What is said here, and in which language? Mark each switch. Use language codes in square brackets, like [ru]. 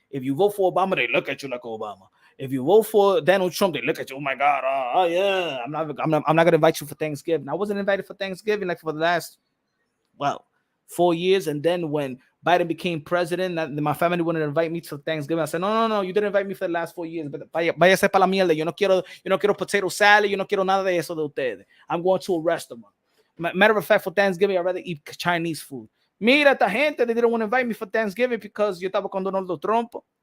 [en] If you vote for Obama, they look at you like Obama. If you vote for Donald Trump, they look at you. Oh my God! Oh yeah, I'm not gonna invite you for Thanksgiving. I wasn't invited for Thanksgiving like for the last 4 years, and then when Biden became president, my family wanted to invite me to Thanksgiving. I said, no, you didn't invite me for the last 4 years. [es] But váyase para la mierda. Yo no quiero [en] potato salad. [es] Yo no quiero nada de eso de ustedes. [en] I'm going to a restaurant. Matter of fact, for Thanksgiving, I'd rather eat Chinese food. [es] Mira, esta gente, [en] they didn't want to invite me for Thanksgiving because [es] yo estaba con Donaldo Trump.